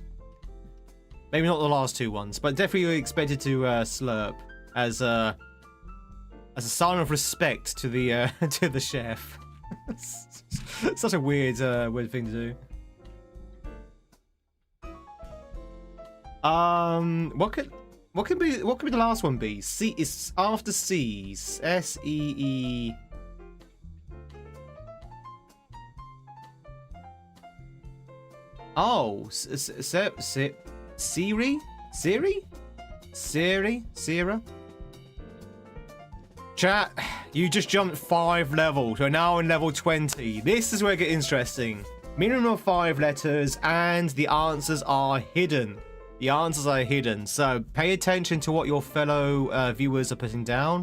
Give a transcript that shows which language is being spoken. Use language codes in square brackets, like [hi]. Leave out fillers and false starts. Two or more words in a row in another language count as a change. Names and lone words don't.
[en] Maybe not the last two ones, but definitely you're expected to slurp as a sign of respect to the to the chef. Such a weird weird thing to do. What could be the last one be? C is after C's. S-E-E. Oh, Siri? Siri? Siri? Sierra? Chat, you just jumped 5 levels. We're now in level 20. This is where it gets interesting. Minimum of 5 letters, and the answers are hidden. The answers are hidden. So pay attention to what your fellow viewers are putting down.